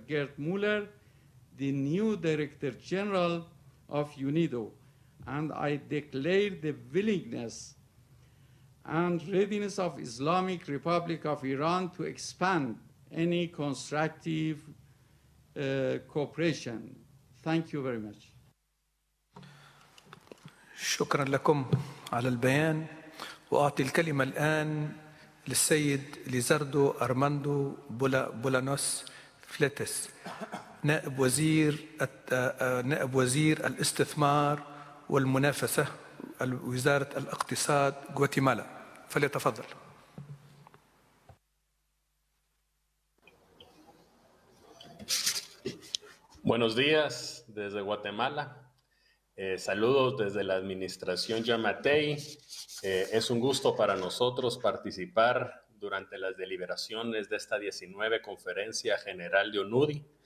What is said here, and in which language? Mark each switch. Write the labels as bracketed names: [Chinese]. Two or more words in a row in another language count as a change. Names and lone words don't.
[English] Gerd Muller, the new Director General of UNIDO, and I declare the willingness and readiness of Islamic Republic of Iran to expand any constructive cooperation. Thank you very much. [Arabic] شكرا لكم على البيان، وأعطي الكلمة الآن للسيد ليزاردو أرماندو بولانوس فليتس، نائب وزير الاستثمار والمنافسة وزارة الاقتصاد غواتيمالا، فليتفضل. [Spanish] Buenos días desde Guatemala. Saludos desde la administración Yamatei. Es un gusto para nosotros participar durante las deliberaciones de esta 19 Conferencia General de UNUDI.